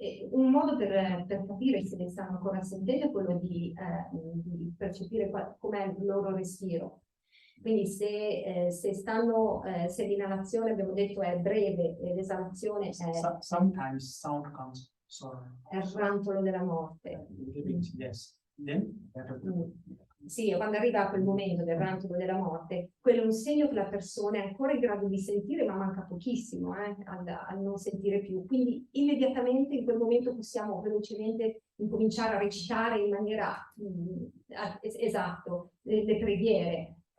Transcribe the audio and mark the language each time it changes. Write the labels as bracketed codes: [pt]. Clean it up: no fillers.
[it] Un modo per capire se le stanno ancora sentendo è quello di percepire com'è il loro respiro. Quindi se l'inalazione, abbiamo detto, è breve e l'esalazione è [en] Sometimes sound comes, sorry. [it] È il rantolo della morte. [en] Yes. Then, [it] Sì, quando arriva a quel momento del rantolo della morte, quello è un segno che la persona è ancora in grado di sentire, ma manca pochissimo al non sentire più. Quindi immediatamente in quel momento possiamo velocemente incominciare a recitare in maniera esatto le preghiere.